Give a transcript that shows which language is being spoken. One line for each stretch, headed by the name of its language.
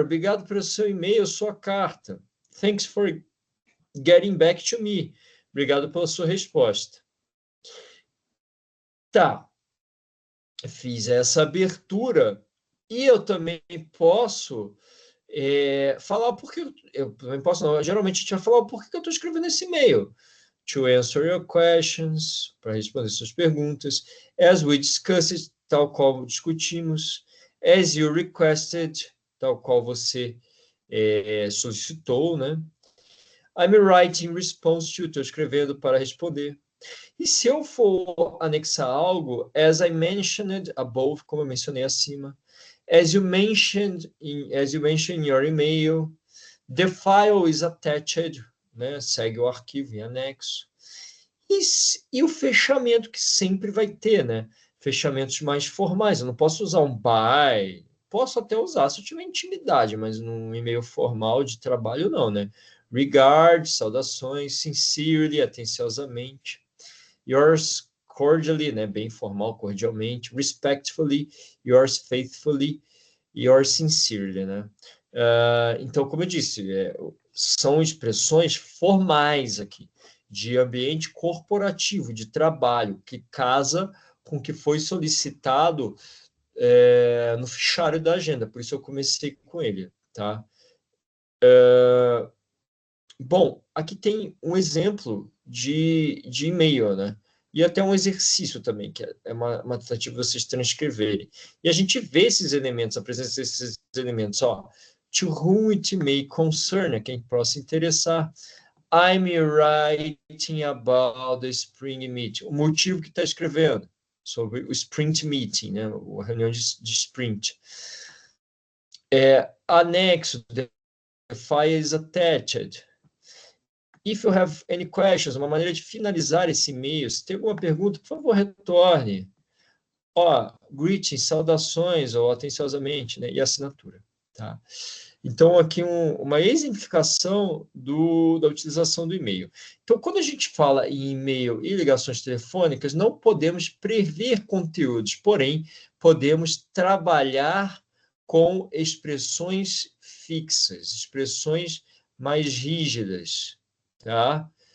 Portuguese: Obrigado pelo seu e-mail, sua carta.
English: Thanks for getting back to me.
Portuguese: Obrigado pela sua resposta. Tá. Fiz essa abertura e eu também posso falar porque eu também posso, não, geralmente a gente vai falar por que eu estou escrevendo esse e-mail.
English: To answer your questions,
Portuguese: para responder suas perguntas,
English: as we discussed,
Portuguese: tal qual discutimos,
English: as you requested,
Portuguese: tal qual você solicitou, né?
English: I'm writing response to,
Portuguese: estou escrevendo para responder. E se eu for anexar algo,
English: as I mentioned above,
Portuguese: como eu mencionei acima,
English: as you mentioned in your email, the file is attached, né?
Portuguese: Segue o arquivo em anexo. E o fechamento que sempre vai ter, né? Fechamentos mais formais. Eu não posso usar um by, posso até usar se eu tiver intimidade, mas num e-mail formal de trabalho não, né? Regards, saudações, sincerely, atenciosamente.
English: Yours cordially,
Portuguese: né? Bem formal, cordialmente.
English: Respectfully, yours faithfully, yours sincerely, né?
Portuguese: Então, como eu disse, são expressões formais aqui, de ambiente corporativo, de trabalho, que casa com o que foi solicitado no fichário da agenda, por isso eu comecei com ele, tá? Bom, aqui tem um exemplo de e-mail, né? E até um exercício também, que é uma tentativa de vocês transcreverem. E a gente vê esses elementos, a presença desses elementos, ó.
English: To whom it may concern,
Portuguese: a quem possa interessar.
English: I'm writing about the spring meeting.
Portuguese: O motivo que está escrevendo sobre o sprint meeting, né? A reunião de sprint.
English: Anexo, the file is attached. If you have any questions,
Portuguese: uma maneira de finalizar esse e-mail. Se tem alguma pergunta, por favor, retorne. Greetings, saudações, ou atenciosamente, né? E assinatura, tá? Então, aqui uma exemplificação da utilização do e-mail. Então, quando a gente fala em e-mail e ligações telefônicas, não podemos prever conteúdos, porém, podemos trabalhar com expressões fixas, expressões mais rígidas, tá?